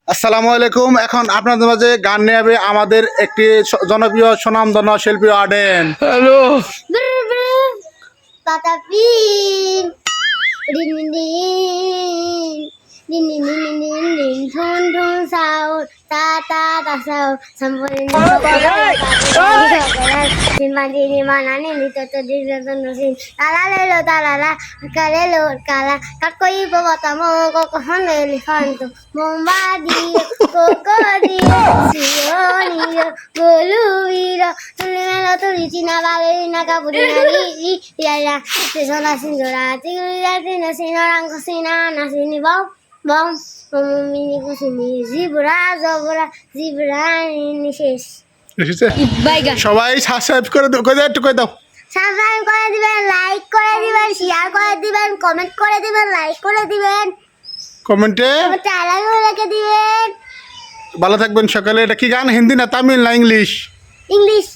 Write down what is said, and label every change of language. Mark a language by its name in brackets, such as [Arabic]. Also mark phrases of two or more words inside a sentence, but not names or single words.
[Arabic] السلام عليكم. [Bangla] এখন আপনাদের মাঝে গান নিয়ে হবে আমাদের একটি জনপ্রিয় সুনামধন্য শিল্পী আডেন। হ্যালো Tata Pin, din din din din din din din din thun thun sao ta ta ta sao sampai sin mandi di mana ni to to di to no sin tala la kalelo kala kakoi botamo ko kohon elefanto mombadi kokodio sionio goluiro tulelo tulichina balerina capurina li ya ya te sola sinjora tigura tina sinarang kusina nasini bom bom mini kusini zebra ini শেষ এসেছে? বাইগা সবাই সাবস্ক্রাইব করে দাও, কই দাও, একটু কই দাও। সাবস্ক্রাইব করে দিবেন, লাইক করে দিবেন, শেয়ার করে দিবেন, কমেন্ট করে দিবেন, লাইক করে দিবেন, কমেন্টে টাইলার লিখে দিবেন। ভালো থাকবেন সকালে। এটা কি গান, হিন্দি না তামিল না ইংলিশ?